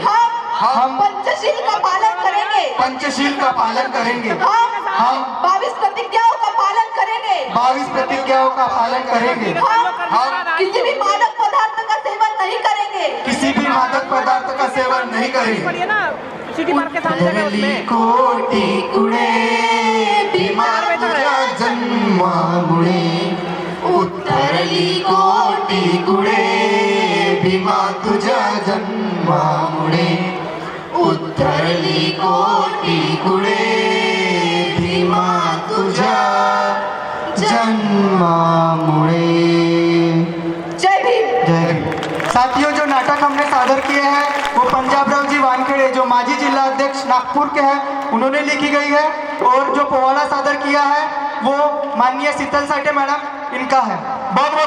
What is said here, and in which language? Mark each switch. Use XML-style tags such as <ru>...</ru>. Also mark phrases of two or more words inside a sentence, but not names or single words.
<hi>हम पंचशील का पालन करेंगे। हम 22 प्रतिज्ञाओं का पालन करेंगे। हम किसी भी मादक पदार्थ का सेवन नहीं करेंगे।</hi> <mr>कोटी कुडे भीमा तुझ्या जन्मामुळे, उत्तरली कोटी कुडे भीमा तुझ्या जन्मामुळे, उत्तरली कोटी कुडे भीमा तुझ्या जन्मामुळे।</mr> <hi>जय भीम। जय भीम। साथियों, जो नाटक हमने सादर किए हैं वो पंजाबराव जी वानखेड़े जो माजी जिला अध्यक्ष नागपुर के हैं उन्होंने लिखी गई है, और जो पोवाड़ा सादर किया है वो माननीय शीतल साठे मैडम इनका है।</hi>